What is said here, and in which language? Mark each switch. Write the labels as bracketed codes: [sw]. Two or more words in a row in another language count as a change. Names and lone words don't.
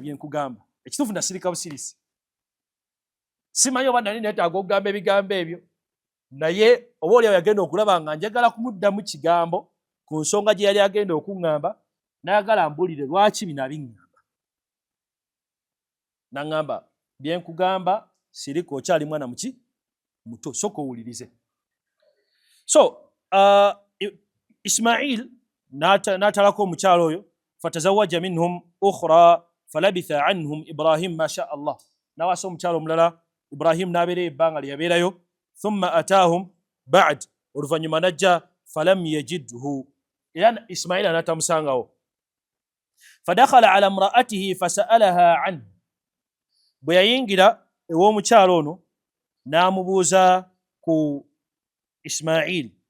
[lg] bye nkugamba ekituufu nasirika busirisi simanyi oba nali neetaaga okugamba ebigambo ebyo naye oba oli yagenda okulaba nga njagala kumuddamu kigambo ku nsonga gye yali agenda okuŋŋamba nayagala mbulire lwaki bino abiŋŋamba naŋŋamba bye nkugamba sirika okyali mwana muki muto soka owulirize so Ismail n'atalako omukyalo oyo [ar] فتزوج منهم أخرى فلبث عنهم إبراهيم ما شاء الله [lg] nawasa omukyalo omulala Ibrahim n'abeera ebbanga lye yabeerayo [ar] ثم أتاهم بعد [lg] oluvannyuma najja [ar] فلم يجده [lg] era Ismail n'atamusangawo [ar] فدخل على امرأته فسألها عنه [lg] bwe yayingira ew'omukyalo ono n'amubuuza ku Ismail